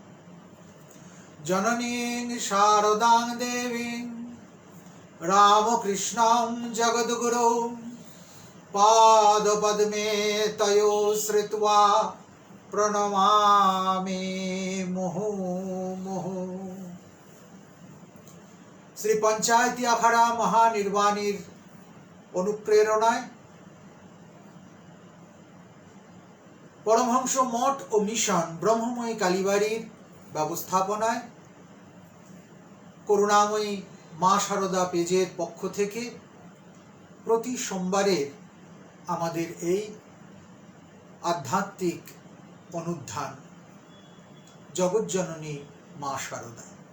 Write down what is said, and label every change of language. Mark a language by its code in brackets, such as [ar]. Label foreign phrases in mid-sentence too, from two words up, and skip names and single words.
[sa] जननीं शारदां देवीं रामकृष्णं जगद्गुरुं पादपद्मे तयो श्रित्वा प्रणमामि मुहुर्मुहुः। [bn] শ্রী পঞ্চায়েতি আখাড়া মহানির্বাণীর অনুপ্রেরণায় পরমহংস মঠ ও মিশন ব্রহ্মময়ী কালীবাড়ির ব্যবস্থাপনায় করুণাময়ী মা শারদা পেজের পক্ষ থেকে প্রতি সোমবারে আমাদের এই আধ্যাত্মিক অনুধ্যান জগজ্জননী মা শারদা।